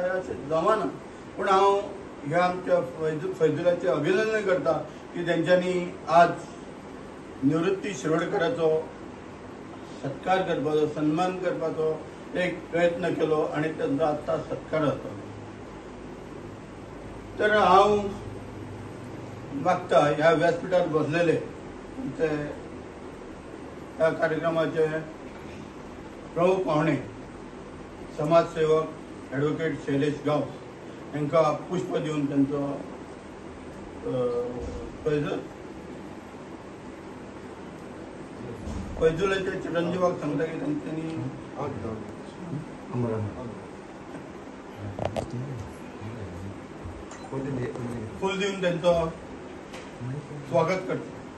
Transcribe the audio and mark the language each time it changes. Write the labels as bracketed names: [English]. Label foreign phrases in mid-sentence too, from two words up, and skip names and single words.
[Konkani] असे जमाना पण हांव ह्या आमच्या फैजुलाचे अभिनंदन करता की तेंच्यांनी आज निवृत्ती शिरोडकराचो सत्कार करपाचो, सन्मान करपाचो एक प्रयत्न केलो आणि त्यांचा आता सत्कार जाता। तर हांव मागता ह्या व्यासपीठार बसलेले ह्या कार्यक्रमाचे प्रमुख पाहुणे समाजसेवक ॲडव्होकेट शैलेश गावस यांका पुष्प देऊन त्यांचो [Marathi] फैजुलाच्या चिरंजीवाक सांगता की त्यांनी फूल देऊन त्यांचं स्वागत करतो.